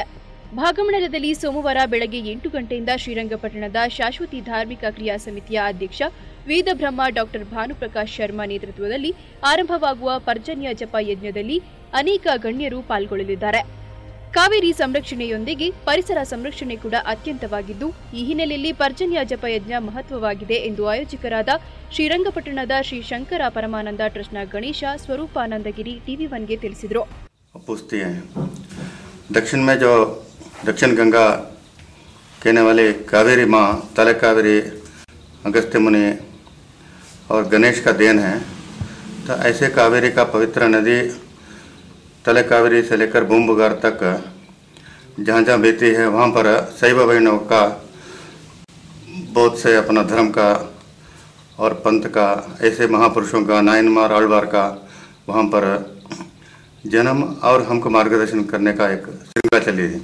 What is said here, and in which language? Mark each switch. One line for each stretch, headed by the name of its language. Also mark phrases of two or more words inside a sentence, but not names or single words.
Kannada: ಭಾಗಮಂಡಲದಲ್ಲಿ ಸೋಮವಾರ ಬೆಳಗ್ಗೆ 8 ಗಂಟೆಯಿಂದ ಶ್ರೀರಂಗಪಟ್ಟಣದ ಶಾಶ್ವತಿ ಧಾರ್ಮಿಕ ಕ್ರಿಯಾ ಸಮಿತಿಯ ಅಧ್ಯಕ್ಷ ವೇದಬ್ರಹ್ಮ ಡಾಕ್ಟರ್ ಭಾನುಪ್ರಕಾಶ್ ಶರ್ಮಾ ನೇತೃತ್ವದಲ್ಲಿ ಆರಂಭವಾಗುವ ಪರ್ಜನ್ಯ ಜಪ ಯಜ್ಞದಲ್ಲಿ ಅನೇಕ ಗಣ್ಯರು ಪಾಲ್ಗೊಳ್ಳಲಿದ್ದಾರೆ. ಕಾವೇರಿ ಸಂರಕ್ಷಣೆಯೊಂದಿಗೆ ಪರಿಸರ ಸಂರಕ್ಷಣೆ ಕೂಡ ಅತ್ಯಂತವಾಗಿದ್ದು, ಈ ಹಿನ್ನೆಲೆಯಲ್ಲಿ ಪರ್ಜನ್ಯ ಜಪಯಜ್ಞ ಮಹತ್ವವಾಗಿದೆ ಎಂದು ಆಯೋಜಕರಾದ ಶ್ರೀರಂಗಪಟ್ಟಣದ ಶ್ರೀ ಶಂಕರ ಪರಮಾನಂದ ಟ್ರಸ್ಟ್ನ ಗಣೇಶ ಸ್ವರೂಪಾನಂದಗಿರಿ TV1ಗೆ ತಿಳಿಸಿದರು.
Hindi: दक्षिण गंगा कहने वाले कावेरी माँ, तले कावेरी, अगस्त्य मुनि और गणेश का देन है. तो ऐसे कावेरी का पवित्र नदी तले कावेरी से लेकर बूमबुगार तक जहाँ जहाँ बहती है वहाँ पर शैव वैष्णव का बहुत से अपना धर्म का और पंथ का, ऐसे महापुरुषों का, नायनमार आಳ್ವಾर का वहाँ पर जन्म और हमको मार्गदर्शन करने का एक श्रृंखला चली है.